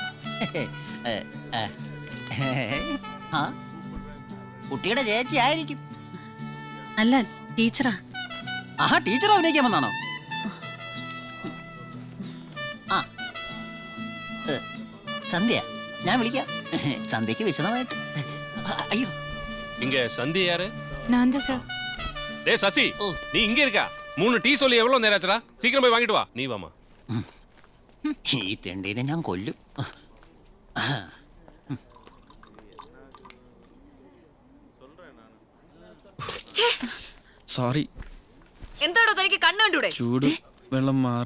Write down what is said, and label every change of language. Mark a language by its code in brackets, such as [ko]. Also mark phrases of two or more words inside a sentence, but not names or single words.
[ml] കുട്ടിയുടെ ചേച്ചി ആയിരിക്കും. അല്ല, ടീച്ചറാ. ആഹാ, ടീച്ചർ അഭിനയിക്കാൻ വന്നാണോ? ആ, സന്ധ്യ, ഞാൻ വിളിക്കാം. സന്ധ്യക്ക് വിശദമായിട്ട്. അയ്യോ, [ta] இங்க சந்தி யாரு? நான் தான் சார். டேய் சசி, நீ இங்க இருக்கா? 3 டீ சொல்லி எவ்வளவு நேரம் ஆச்சுடா? சீக்கிரம் போய் வாங்கிட்டு வா. நீ வாமா. [ml] ഈ തെണ്ടീനെ ഞാൻ കൊല്ലും. സോറി. എന്താടോ തനിക്ക് കണ്ണു കണ്ടൂടെ? ചൂട് വെള്ളം മാറി.